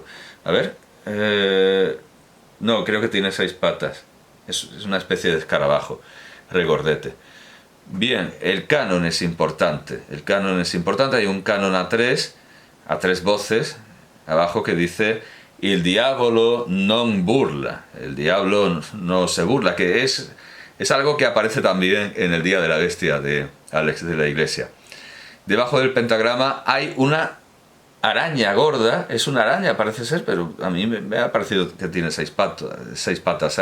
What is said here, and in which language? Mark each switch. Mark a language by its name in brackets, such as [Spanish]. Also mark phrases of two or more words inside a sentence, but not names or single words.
[Spanish] A ver, no, creo que tiene 6 patas, es una especie de escarabajo regordete. Bien, el canon es importante, hay un canon a tres voces abajo que dice [Italian] Il diavolo non burla, [Spanish] el diablo no se burla, que es algo que aparece también en el Día de la Bestia de Alex de la Iglesia. Debajo del pentagrama hay una araña gorda, es una araña parece ser, pero a mí me ha parecido que tiene seis patas.